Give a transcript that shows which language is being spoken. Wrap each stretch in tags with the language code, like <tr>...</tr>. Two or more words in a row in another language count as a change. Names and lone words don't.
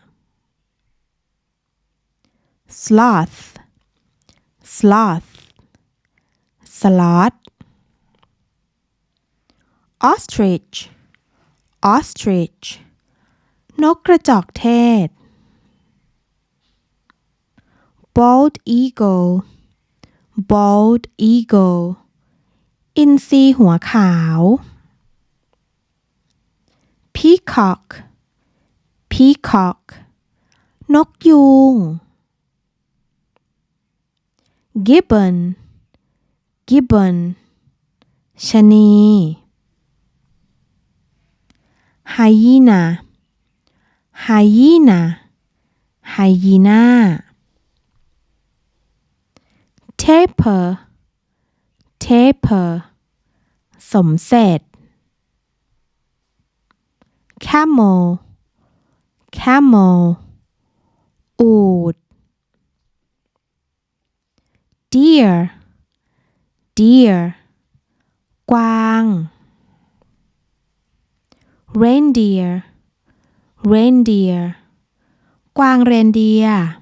<en>sloth sloth sloth ostrich ostrich นกกระจอกเทศ bald eagle bald eagle อินทรีหัวขาว peacock peacock นกยูง gibbon gibbon ชะนี hyena hyena hyena tapir tapir สมเสร็จ camel camel อูฐ deer deer กวาง reindeer reindeer กวางเรนเดียร์</en>